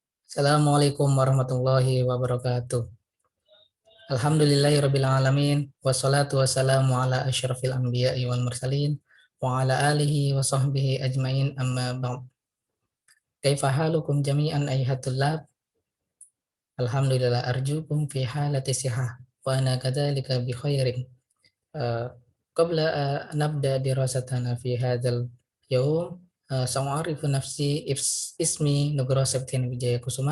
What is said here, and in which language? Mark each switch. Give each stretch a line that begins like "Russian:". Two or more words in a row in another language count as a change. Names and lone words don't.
Arabic: السلام عليكم ورحمة الله وبركاته. الحمد لله رب العالمين والصلاة والسلام على أشرف الأنبياء والمرسلين وعلى آله وصحبه أجمعين أما بعد. كيف حالكم جميعا أيها الطلاب? الحمد لله أرجوكم في حالة صحة وأنا كذلك بخير. قبل نبدأ دراستنا في هذا اليوم سأعرف نفسي اسمي Nugroho Septian Wijaya Kusuma.